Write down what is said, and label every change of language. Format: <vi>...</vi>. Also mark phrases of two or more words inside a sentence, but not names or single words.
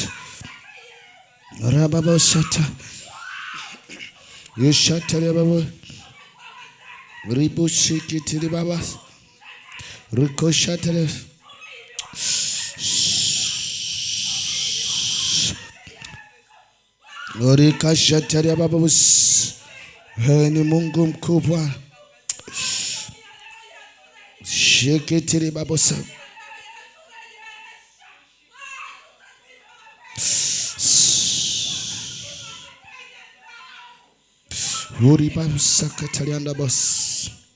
<sw>Rababosata. Yeshatara babu. Ribusikiti babas. Rikoshatara. Orikashatara babus. Ni Mungu mkubwa. Sheketiri babosa. Uri babusa katalianda bos.</sw>